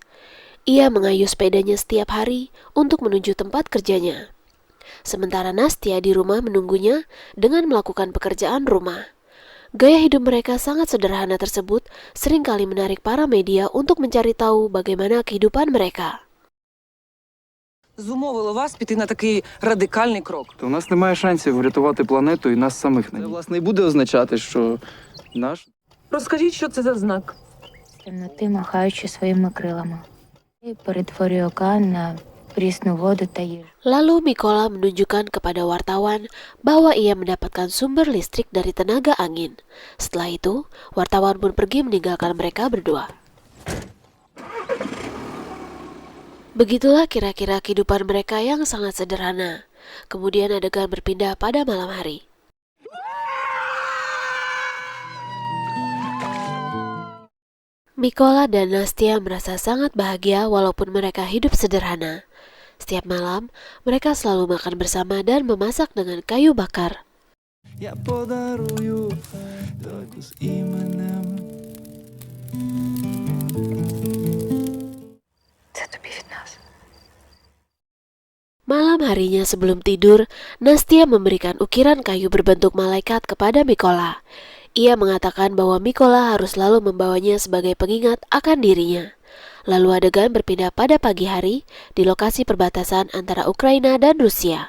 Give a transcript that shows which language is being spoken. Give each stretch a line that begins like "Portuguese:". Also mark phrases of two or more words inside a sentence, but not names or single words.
Indonesian: Ia mengayuh sepedanya setiap hari untuk menuju tempat kerjanya. Sementara Nastya di rumah menunggunya dengan melakukan pekerjaan rumah. Gaya hidup mereka sangat sederhana tersebut seringkali menarik para media untuk mencari tahu bagaimana kehidupan mereka.
Ukrainian: Зумовило вас піти на такий радикальний крок? То у нас немає шансів врятувати планету і нас самих на ній. Це, власне, і буде означати, що наш... Розкажіть, що це за знак? Темноти, махаючи своїми крилами. І перетворює океан на прісну воду та їжу.
Indonesian: Lalu Mikola menunjukkan kepada wartawan bahwa ia mendapatkan sumber listrik dari tenaga angin. Setelah itu, wartawan pun pergi meninggalkan mereka berdua. Begitulah kira-kira kehidupan mereka yang sangat sederhana. Kemudian adegan berpindah pada malam hari. Mikola dan Nastya merasa sangat bahagia walaupun mereka hidup sederhana. Setiap malam, mereka selalu makan bersama dan memasak dengan kayu bakar.
Ukrainian: Я подарую дойку з іменем. Це тобі від нас.
Indonesian: Malam harinya sebelum tidur, Nastya memberikan ukiran kayu berbentuk malaikat kepada Mikola. Ia mengatakan bahwa Mikola harus selalu membawanya sebagai pengingat akan dirinya. Lalu adegan berpindah pada pagi hari di lokasi perbatasan antara Ukraina dan Rusia.